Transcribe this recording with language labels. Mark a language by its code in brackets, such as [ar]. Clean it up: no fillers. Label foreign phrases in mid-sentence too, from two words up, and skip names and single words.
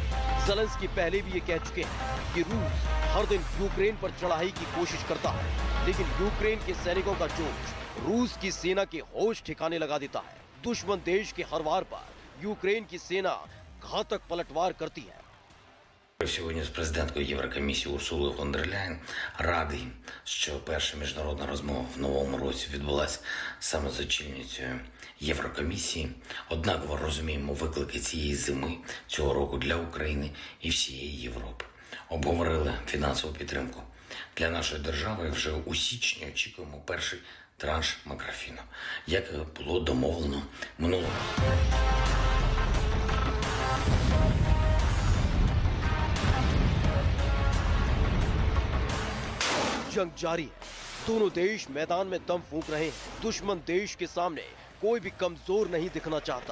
[hi] ज़ेलेंस्की पहले भी ये कह चुके हैं कि रूस हर दिन यूक्रेन पर चढ़ाई की कोशिश करता है। लेकिन यूक्रेन के सैनिकों का जोश रूस की सेना के होश ठिकाने लगा देता है। दुश्मन देश के हर वार पर यूक्रेन की सेना घातक पलटवार करती है। [uk] Сьогодні з президенткою Єврокомісії Урсулою фон дер Ляєн радий, що перша міжнародна розмова в новому році відбулася саме з очільницею Єврокомісії. Однаково розуміємо виклики цієї зими, цього року для України і всієї Європи. Обговорили фінансову підтримку для нашої держави. Вже у січні очікуємо перший транш макрофіну, як було домовлено минулого. [hi] जंग जारी है। दोनों देश मैदान में दम फूंक रहे हैं। दुश्मन देश के सामने कोई भी कमजोर नहीं दिखना चाहता।